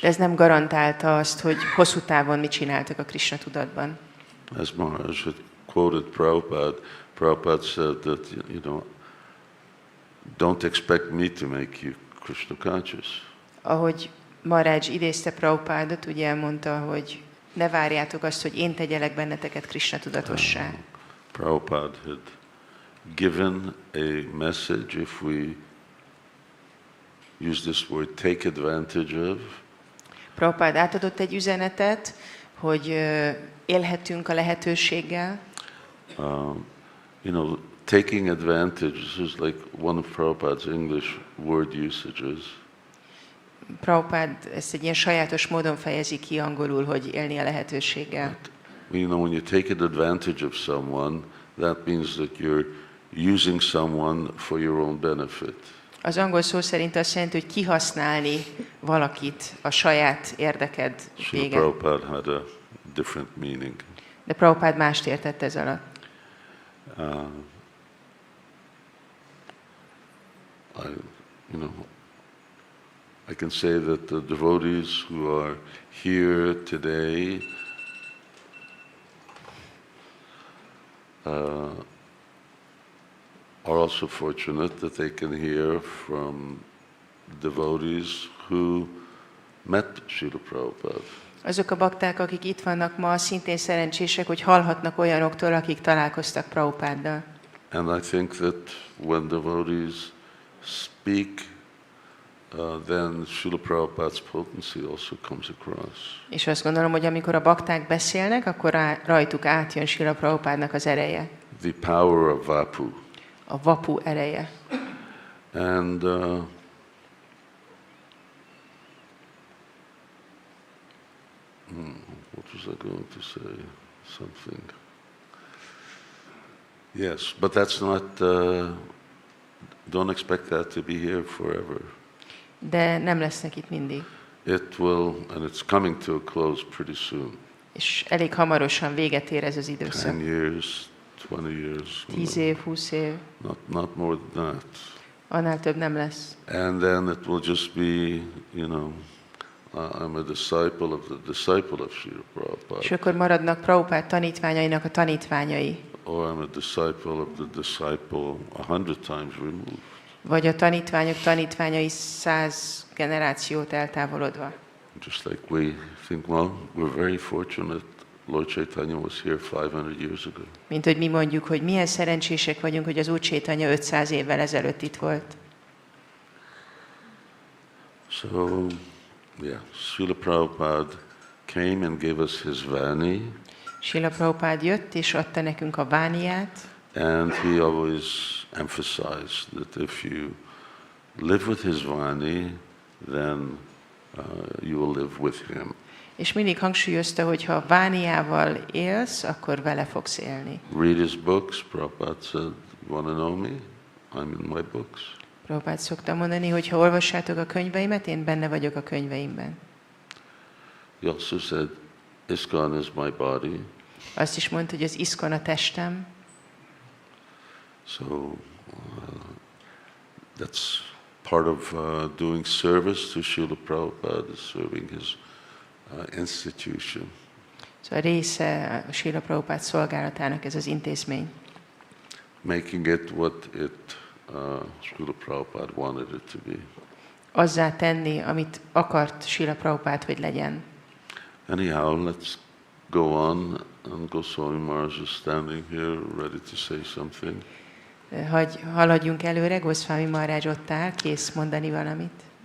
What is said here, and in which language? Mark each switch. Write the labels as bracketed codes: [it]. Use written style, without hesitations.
[hu] De ez nem garantálta azt, hogy hosszú távon mit csináltak a Krishna tudatban. [en] As Maharaj had quoted Prabhupada, Prabhupada said that, you know, don't expect me to make you Krishna conscious. [hu] Ahogy Maharaj idézte Prabhupádot, ugye elmondta, hogy ne várjátok azt, hogy én tegyelek benneteket Krishna tudatossá. [en] Prabhupada had given a message, if we use this word, take advantage of. [hu] Prabhupád átadott egy üzenetet, hogy élhetünk a lehetőséggel. [en] You know, taking advantage, this is like one of Prabhupada's English word usages. [hu] Prabhupád ezt egy ilyen sajátos módon fejezi ki angolul, hogy élni a lehetőséggel. [en] You know, when you take advantage of someone, that means that you're using someone for your own benefit. [hu] Az angol szó szerint azt jelenti, hogy kihasználni valakit a saját érdeked [en] Srila [hu] véget. [en] Prabhupada had a different meaning. [hu] De Prabhupád mást értett ez alatt. [en] I can say that the devotees who are here today are also fortunate that they can hear from devotees who met Srila Prabhupada. [hu] Azok a bakták, akik itt vannak ma, szintén szerencsések, hogy hallhatnak olyanoktól, akik találkoztak Prabhupáddal. [en] And I think that when devotees speak, then Srila Prabhupada's potency also comes across. [hu] És azt gondolom, hogy amikor a bakták beszélnek, akkor rajtuk átjön Srila Prabhupádnak az ereje. [en] The power of Vapu. [hu] A vapu ereje. [en] And what was I going to say? Something. Yes, but that's not, don't expect that to be here forever. [hu] De nem lesznek itt mindig. [en] It will, and it's coming to a close pretty soon. [hu] És elég hamarosan véget ér ez az időszak. [en] 10 years, 20 years. [hu] 10 év, 20 év. [en] Not more than that. [hu] Annál több nem lesz. [en] And then it will just be, you know, I'm a disciple of the disciple of Srila Prabhupada. [hu] És akkor maradnak Prabhupád tanítványainak a tanítványai. [en] Or I'm a disciple of the disciple 100 times removed. [hu] Vagy a tanítványok tanítványai 100 generációt eltávolodva. [en] Just like we think, well, we're very fortunate Lord Chaitanya was here 500 years ago. [hu] Mint hogy mi mondjuk, hogy milyen szerencsések vagyunk, hogy az Úr Chaitanya 500 évvel ezelőtt itt volt. [en] So, yeah, Srila Prabhupada came and gave us his Vani. [hu] Srila Prabhupada jött és adta nekünk a vániát. [en] And he always emphasized that if you live with his Vani, then you will live with him. [hu] És mindig hangsúlyozta, hogy ha vániával élsz, akkor vele fogsz élni. [en] Read his books. Prabhupada said, want to know me? I'm in my books. [hu] Prabhupada szokta mondani, hogy ha olvassátok a könyveimet, én benne vagyok a könyveimben. [en] He also said, ISKCON is my body. [hu] Azt is mondta, hogy az ISKCON a testem. [en] So that's part of doing service to Srila Prabhupada, is serving his institution. [hu] Szóval része a Srila Prabhupada szolgálatának ez az intézmény. [en] making it what Srila Prabhupada wanted it to be. [hu] Azzá tenni, amit akart Srila Prabhupád, hogy legyen. [en] Anyhow, let's go on, and Goswami Maharaj is standing here ready to say something. [hu] Hogy haladjunk előre, Goswami Maharaj ott áll, kész mondani valamit.